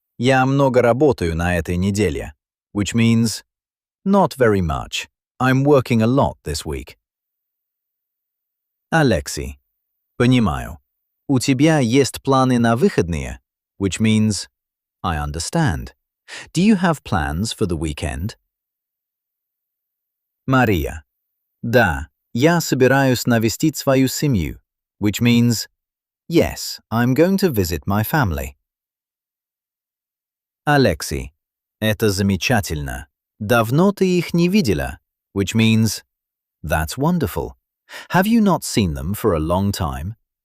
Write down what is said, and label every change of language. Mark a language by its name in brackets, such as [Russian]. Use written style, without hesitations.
[Russian] Я много работаю на этой неделе. [English] Which means, not very much. I'm working a lot this week. [Russian] Alexei. Понимаю. У тебя есть планы на выходные? [English] Which means, I understand. Do you have plans for the weekend? Maria. [Russian] Да, я собираюсь навестить свою семью. [English] Which means, yes, I'm going to visit my family. [Russian] Alexei. Это замечательно. Давно ты их не видела? [English] Which means, that's wonderful. Have you not seen them for a long time?